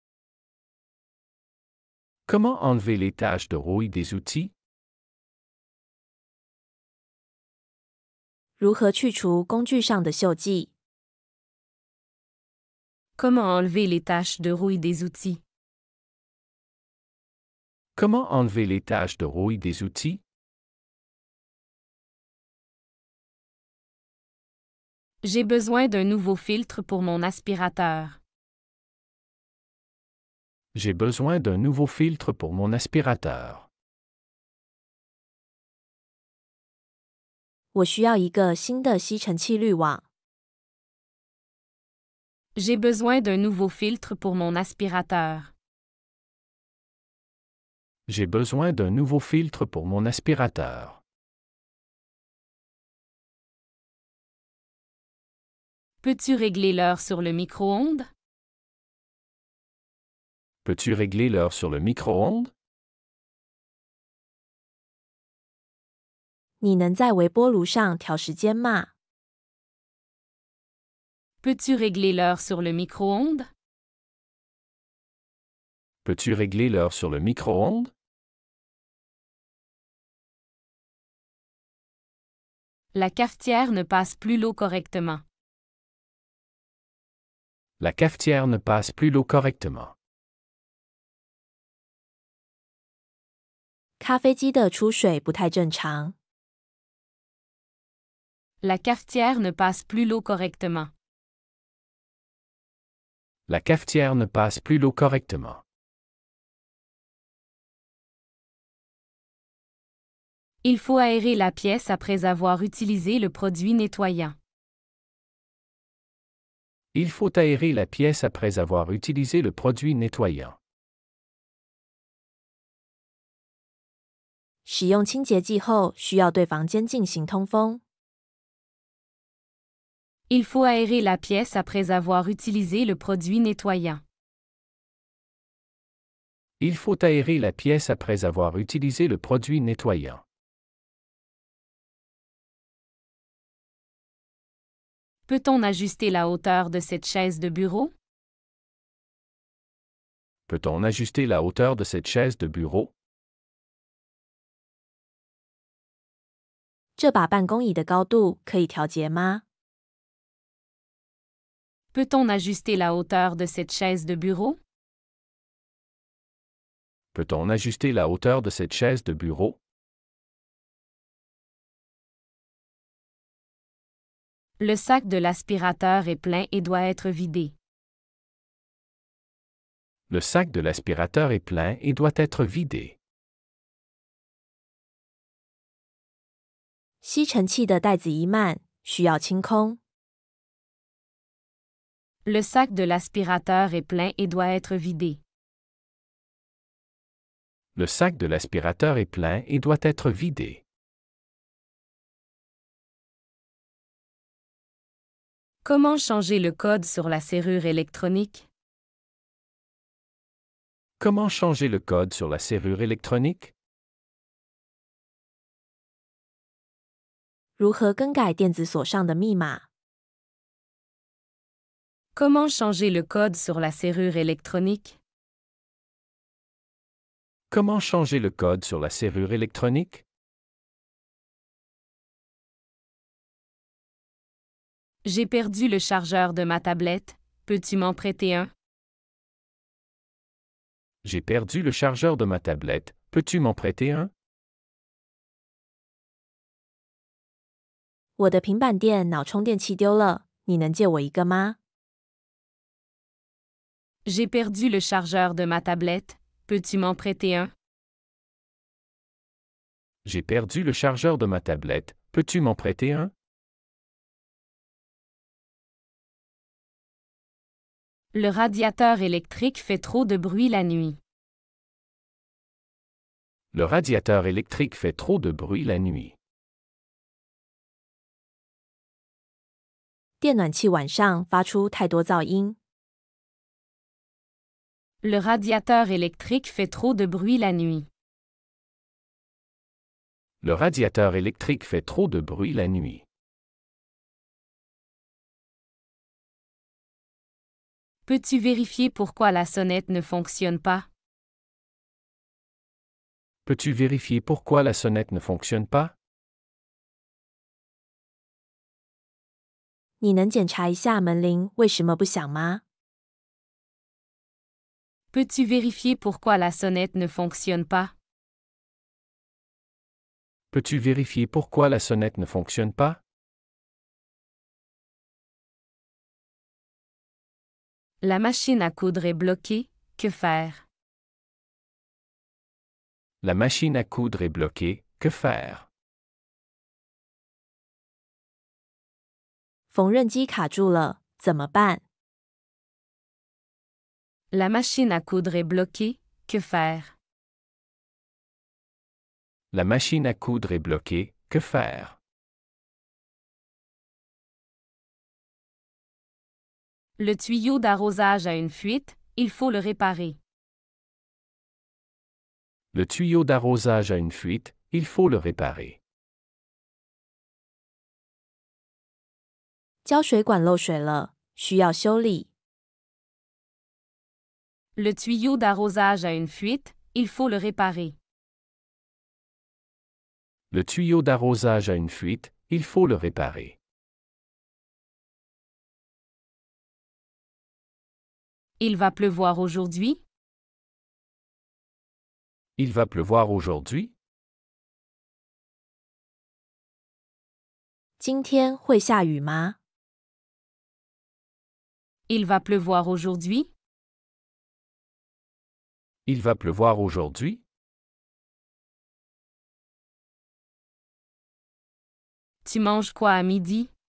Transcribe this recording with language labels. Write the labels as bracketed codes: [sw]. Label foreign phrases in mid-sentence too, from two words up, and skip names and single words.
[fr] Comment enlever les taches de rouille des outils? [zh] 如何去除工具上的锈迹？ [fr] Comment enlever les taches de rouille des outils? Comment enlever les taches de rouille des outils? J'ai besoin d'un nouveau filtre pour mon aspirateur. J'ai besoin d'un nouveau filtre pour mon aspirateur. [zh] 我需要一个新的吸尘器滤网。 [fr] J'ai besoin d'un nouveau filtre pour mon aspirateur. J'ai besoin d'un nouveau filtre pour mon aspirateur. Peux-tu régler l'heure sur le micro-ondes? Peux-tu régler l'heure sur le micro-ondes? [zh] 你能在微波炉上调时间吗？ [fr] Peux-tu régler l'heure sur le micro-ondes? Peux-tu régler l'heure sur le micro-ondes? La cafetière ne passe plus l'eau correctement. La cafetière ne passe plus l'eau correctement. [zh] 咖啡机的出水不太正常。 [fr] La cafetière ne passe plus l'eau correctement. La cafetière ne passe plus l'eau correctement. Il faut aérer la pièce après avoir utilisé le produit nettoyant. Il faut aérer la pièce après avoir utilisé le produit nettoyant. [zh] 使用清洁剂后，需要对房间进行通风。 [fr] Il faut aérer la pièce après avoir utilisé le produit nettoyant. Il faut aérer la pièce après avoir utilisé le produit nettoyant. Peut-on ajuster la hauteur de cette chaise de bureau? Peut-on ajuster la hauteur de cette chaise de bureau? [zh] 这把办公椅的高度可以调节吗？ [fr] Peut-on ajuster la hauteur de cette chaise de bureau? Peut-on ajuster la hauteur de cette chaise de bureau? Le sac de l'aspirateur est plein et doit être vidé. Le sac de l'aspirateur est plein et doit être vidé. [zh] 吸尘器的带子一漫，需要清空。 [fr] Le sac de l'aspirateur est plein et doit être vidé. Le sac de l'aspirateur est plein et doit être vidé. Comment changer le code sur la serrure électronique? Comment changer le code sur la serrure électronique? [zh] 如何更改电子锁上的密码？ [fr] Comment changer le code sur la serrure électronique? Comment changer le code sur la serrure électronique? J'ai perdu le chargeur de ma tablette. Peux-tu m'en prêter un? J'ai perdu le chargeur de ma tablette. Peux-tu m'en prêter un? [zh] 我的平板电脑充电器丢了，你能借我一个吗？ [fr] J'ai perdu le chargeur de ma tablette. Peux-tu m'en prêter un? J'ai perdu le chargeur de ma tablette. Peux-tu m'en prêter un? Le radiateur électrique fait trop de bruit la nuit. Le radiateur électrique fait trop de bruit la nuit. [zh] 电暖器晚上发出太多噪音。 [fr] Le radiateur électrique fait trop de bruit la nuit. Le radiateur électrique fait trop de bruit la nuit. Peux-tu vérifier pourquoi la sonnette ne fonctionne pas? Peux-tu vérifier pourquoi la sonnette ne fonctionne pas? [zh] 你能检查一下门铃为什么不响吗？ [fr] Peux-tu vérifier pourquoi la sonnette ne fonctionne pas? Peux-tu vérifier pourquoi la sonnette ne fonctionne pas? La machine à coudre est bloquée, que faire? La machine à coudre est bloquée, que faire? [zh] 缝纫机卡住了，怎么办？ [fr] La machine à coudre est bloquée, que faire? La machine à coudre est bloquée, que faire? Le tuyau d'arrosage a une fuite, il faut le réparer. Le tuyau d'arrosage a une fuite, il faut le réparer. [zh] 胶水管漏水了，需要修理。 [fr] Le tuyau d'arrosage a une fuite, il faut le réparer. Le tuyau d'arrosage a une fuite, il faut le réparer. Il va pleuvoir aujourd'hui? Il va pleuvoir aujourd'hui? [zh] 今天会下雨吗？ [fr] Il va pleuvoir aujourd'hui? Il va pleuvoir aujourd'hui? Tu manges quoi à midi?